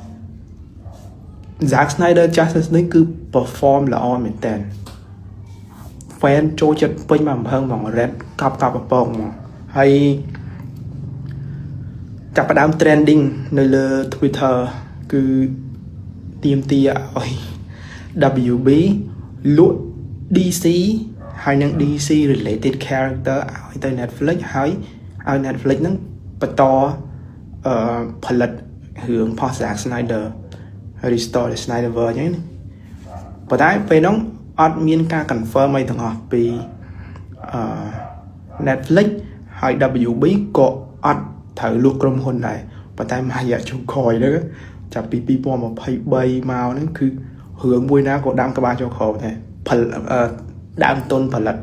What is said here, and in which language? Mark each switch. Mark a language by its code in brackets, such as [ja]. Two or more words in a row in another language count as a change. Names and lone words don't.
[km] Zack Snyder Justice League គឺ perform ល្អមែនតើ fan ចូលចិត្តពេញមកអំភើហ្មង red កប់ពពកហ្មងហើយ ចាប់ផ្ដើម trending នៅលើ Twitter គឺទាមទារឲ្យ WB លក់ DC ហើយនឹង [en] DC related character [km] ឲ្យទៅ Netflix ហើយឲ្យ Netflix ហ្នឹងបន្តផលិតរឿងផុស Zack Snyder [en] restore the Snyderverse [km] ហ្នឹងប៉ុន្តែពេលហ្នឹងអត់មានការ confirm អីទាំងអស់ពី Netflix ហើយ WB ក៏អត់ត្រូវលក់ក្រុមហ៊ុនដែរប៉ុន្តែមួយរយៈចុងក្រោយហ្នឹងចាប់ពី2023មកហ្នឹងគឺរឿងមួយណាក៏ដាំក្បាលចូលក្រោមដែរដើមទុនផលិត